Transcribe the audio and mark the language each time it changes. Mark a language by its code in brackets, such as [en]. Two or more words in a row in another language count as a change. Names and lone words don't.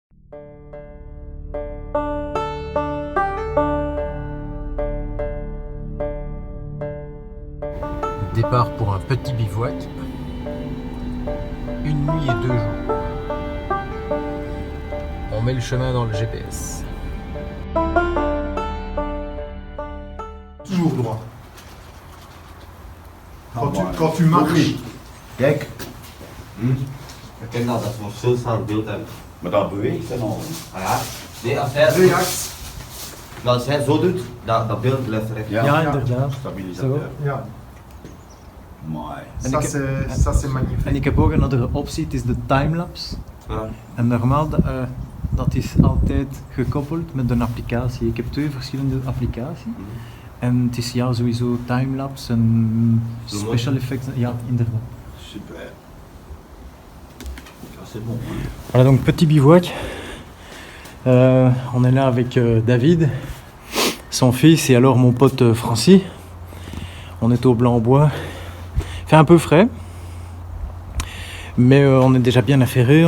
[fr] Départ pour un petit bivouac. Une nuit et 2 jours. On met le chemin dans le GPS. Toujours droit. Quand tu marches. [nl] Kijk. Ik ken dat we zo staan beeld hebben. Maar dat beweegt en al. Ah ja, nee, als hij zo doet, dat beeld blijft recht. Ja, inderdaad. Stabilisateur. Ja, Mooi. [fr] ça c'est magnifique. [nl] En ik heb ook een andere optie, het is de timelapse. Ja. En normaal, dat is altijd gekoppeld met een applicatie. Ik heb 2 verschillende applicaties. En het is ja, sowieso timelapse en [en] special effects. [nl] Ja, inderdaad. [fr] Super. Ça c'est bon. Hein? Voilà donc petit bivouac. On est là avec David, son fils et alors mon pote Francis. On est au Blanc-Bois. Il fait un peu frais, mais on est déjà bien affairé.